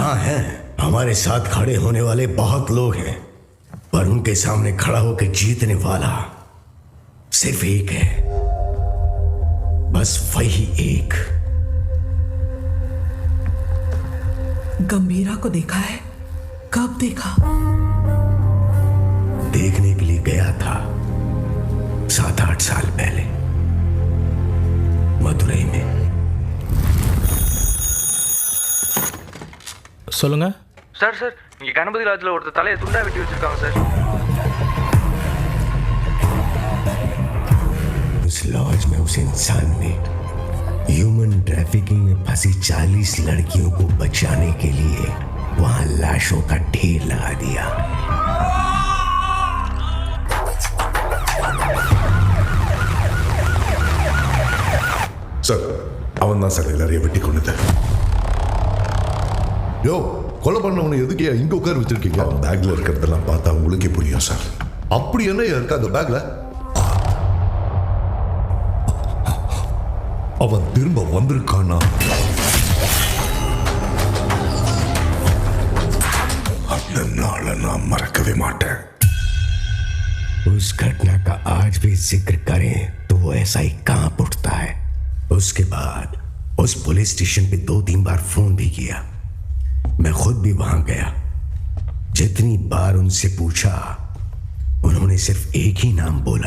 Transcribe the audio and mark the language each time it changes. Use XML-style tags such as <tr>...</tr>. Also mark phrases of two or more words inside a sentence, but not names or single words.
<hi>हाँ है, हमारे साथ खड़े होने वाले बहुत लोग हैं, पर उनके सामने खड़ा होकर जीतने वाला सिर्फ एक है, बस वही एक। गंभीरा को देखा है? कब देखा? देखने के लिए गया था 7-8 साल पहले मदुरई में।</hi> <ta>சொல்லுங்க சார் சார் இங்கே கணபதி லாட்ஜில் ஒருத்தர் தலையை துண்டா வெட்டி வச்சிருக்காங்க சார்.</ta> <hi>उस लॉज में उस इंसान ने</hi> <en>human trafficking</en> <hi>में फंसी 40 लड़कियों को बचाने के लिए वहां लाशों का ढेर लगा दिया।</hi> <ta>சார், அவன் தான் சார் எல்லாரையும் வெட்டி கொண்டது. யோ, கொலை பண்ணவனை எதுக்கு இங்க உட்கார வச்சிருக்கீங்க? அவன் பேக்ல இருக்கிறதெல்லாம் பார்த்தா உங்களுக்கே புரியும் சார். அப்படி என்ன இருக்கு அந்த பேக்ல? அவன் திரும்ப வந்திருக்கானா? அந்த நாளை நான் மறக்கவே மாட்டேன்.</ta> <hi>उस घटना का आज भी जिक्र करें तो वो ऐसा ही कांप उठता है। उसके बाद उस पुलिस स्टेशन पे 2-3 बार फोन भी किया। मैं खुद भी वहां गया। जितनी बार उनसे पूछा, उन्होंने सिर्फ एक ही नाम बोला,</hi>